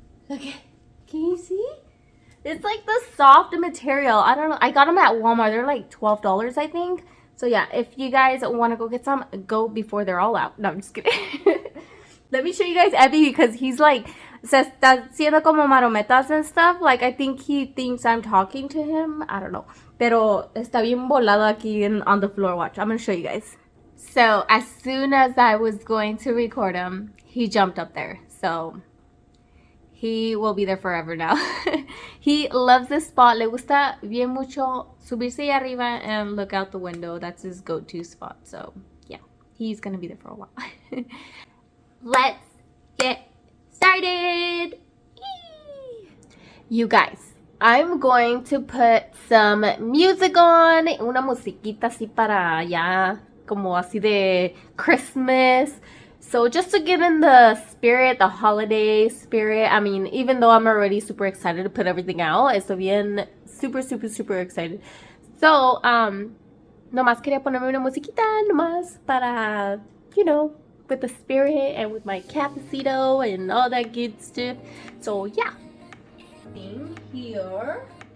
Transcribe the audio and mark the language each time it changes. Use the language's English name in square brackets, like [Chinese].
[English] Okay, can you see? It's like the soft material. I don't know. I got them at Walmart. They're like $12, I think. So yeah, if you guys want to go get some, go before they're all out. No, I'm just kidding. Let me show you guys Epi, because he's like, [Spanish] se está haciendo como marometas [English] and stuff. Like, I think he thinks I'm talking to him. I don't know. [Spanish] Pero está bien volado aquí [English] on the floor. Watch. I'm going to show you guys. So, as soon as I was going to record him, he jumped up there. So, he will be there forever now. He loves this spot. [Spanish] Le gusta bien mucho subirse ahí arriba [English] and look out the window. That's his go-to spot. So, yeah. He's going to be there for a while. Let's get started. Yee! You guys, I'm going to put some music on. [Spanish] Una musiquita así para ya, como así de Christmas. [English] So just to get in the spirit, the holiday spirit, I mean, even though I'm already super excited to put everything out, [Spanish] estoy bien [English] super excited. So, [Spanish] nomás quería ponerme una musiquita nomás para, [English] you know, with the spirit and with my cafecito and all that good stuff. So, yeah. Here.